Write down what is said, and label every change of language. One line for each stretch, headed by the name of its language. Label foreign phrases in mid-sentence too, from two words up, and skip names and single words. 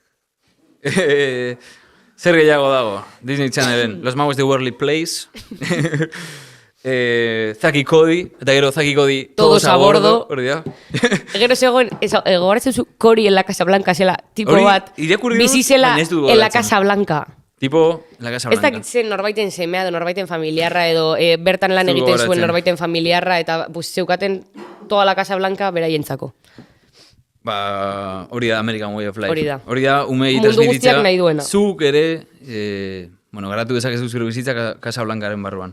Basque: Zer gehiago dago, Disney Channelen, Los Magos de Worldly Place, Zaki Cody, eta gero Zaki Cody, Todos a Bordo. Gero zegoen, gogoratzen zu Cory en la Casa Blanca, zela, tipo bat, bizizela
Spanish: en la Casa Blanca. Tipo, en la Casa Blanca.
Basque: Ez dakitzen norbaiten semea, norbaiten familiarra, edo bertan lan egiten zuen norbaiten familiarra, eta zeukaten
Spanish: toda la Casa Blanca
Basque: beraientzako. Hori da
English: American Way of Life.
Basque: Hori da. Umei transmititza. Zuk ere, garatu dezakezu zure bizitza Casa Blancaren barruan.